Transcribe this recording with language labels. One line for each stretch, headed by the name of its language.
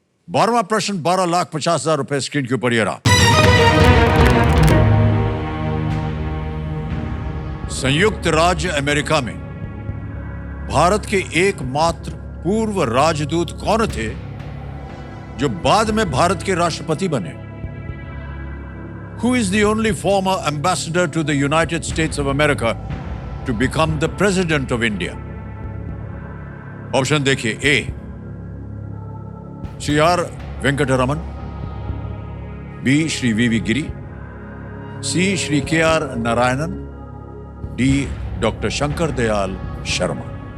Hindi: 12वां प्रश्न, 12,50,000 रुपए स्क्रीन के ऊपर ये रहा। संयुक्त राज्य अमेरिका में भारत के एकमात्र पूर्व राजदूत कौन थे जो बाद में भारत के राष्ट्रपति बने?
English: Who is the only former ambassador to the United States of America to become the president of India?
Hindi: Option देखिए। ए Shri are Venkataraman, B Shri we गिरी, सी श्री के are Narayanan, D doctor Shankar Dayal Sharma.